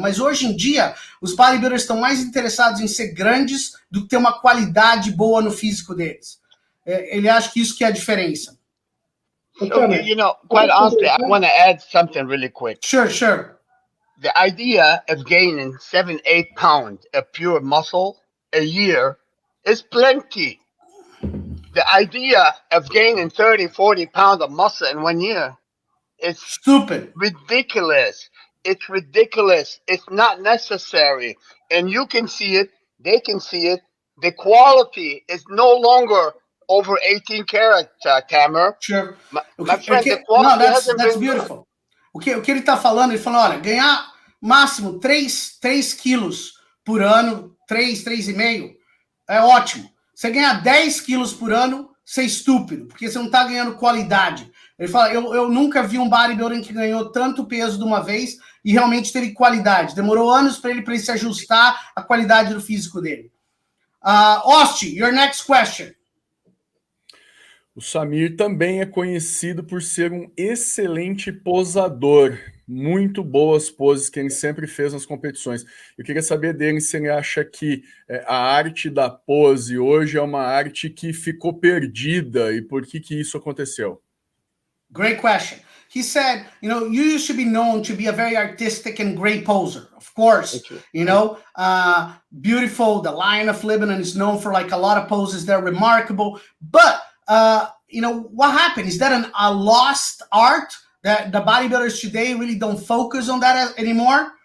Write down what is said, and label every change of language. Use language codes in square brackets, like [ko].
[pt] Mas hoje em dia, os bodybuilders estão mais interessados em ser grandes do que ter uma qualidade boa no físico deles. Ele acha que isso que é a diferença. [en] So, quite honestly, I want to add something really quick. Sure. The idea of gaining 7-8 pounds of pure muscle a year is plenty. The idea of gaining 30-40 pounds of muscle in 1 year is stupid. Ridiculous. It's ridiculous. It's not necessary. And you can see it. They can see it. The quality is no longer over 18 karat, Tamer. Sure. My friend, the quality hasn't been beautiful. [pt] O que ele está falando, ele falou, olha, ganhar máximo 3 quilos por ano, 3,5, é ótimo. Você ganhar 10 quilos por ano, você é estúpido, porque você não está ganhando qualidade. Ele fala, eu nunca vi um bodybuilder que ganhou tanto peso de uma vez e realmente teve qualidade. Demorou anos para ele se ajustar à qualidade do físico dele. [en] Austin, your next question. [pt] O Samir também é conhecido por ser um excelente posador. Muito boas poses que ele sempre fez nas competições. Eu queria saber dele se ele acha que a arte da pose hoje é uma arte que ficou perdida e por que isso aconteceu. [en] Great question. He said, you used to be known to be a very artistic and great poser. Of course, beautiful. The Lion of Lebanon is known for like a lot of poses that are remarkable. But, what happened? Is that a lost art that the bodybuilders today really don't focus on that anymore?